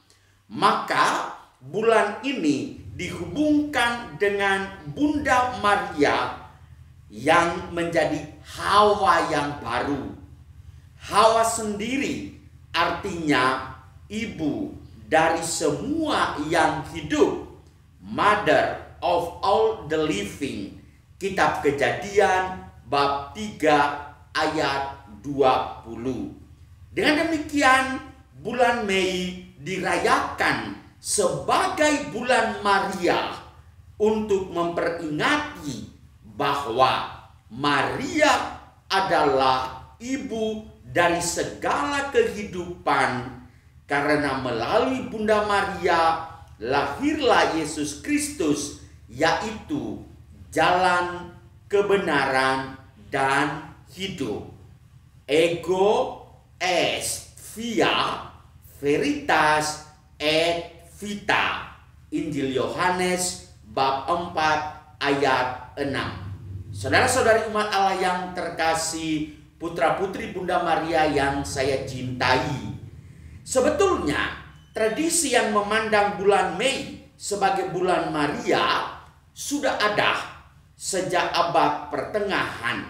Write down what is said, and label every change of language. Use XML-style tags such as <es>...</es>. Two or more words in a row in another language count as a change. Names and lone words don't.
<id>Maka bulan ini dihubungkan dengan Bunda Maria yang menjadi Hawa yang baru. Hawa sendiri artinya ibu dari semua yang hidup,</id> <en>mother of all the living.</en> <id>Kitab Kejadian bab 3 ayat 20. Dengan demikian, bulan Mei dirayakan sebagai bulan Maria untuk memperingati bahwa Maria adalah ibu dari segala kehidupan, karena melalui Bunda Maria lahirlah Yesus Kristus, yaitu jalan kebenaran dan hidup.</id> <la>Ego est via veritas et vita.</la> <id>Injil Yohanes bab 4 ayat 6. Saudara-saudari umat Allah yang terkasih, putra-putri Bunda Maria yang saya cintai. Sebetulnya tradisi yang memandang bulan Mei sebagai bulan Maria sudah ada sejak abad pertengahan.</id>